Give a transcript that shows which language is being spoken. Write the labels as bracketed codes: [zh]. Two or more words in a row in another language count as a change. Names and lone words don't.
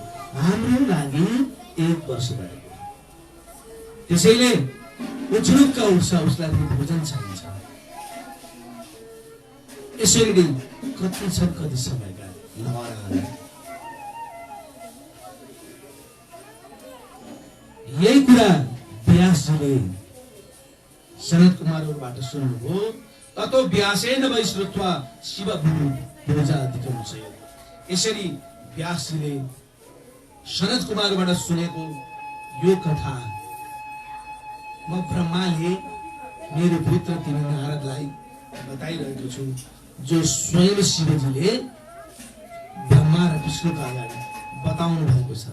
[ne] हाम्रो लागि एक वर्ष भएको। त्यसैले ऊ झुरुक्क उठ्छ, उसलाई पनि भोजन चाहिन्छ। यसरी कति छन् कति समयका लहराहरू। यही कुरा व्यासजीले सनत कुमारहरूबाट सुन्नुभयो। [sa] ततो व्यासेन वै श्रुत्वा शिव भोजाधिकं च। [ne] यसरी व्यासजीले सनत कुमारबाट सुनेको यो कथा म ब्रह्माले मेरो पुत्र तिमी नारदलाई बताइरहेको छु, जो स्वयं शिवजीले ब्रह्मा र विष्णुका अगाडि बताउनु भएको छ।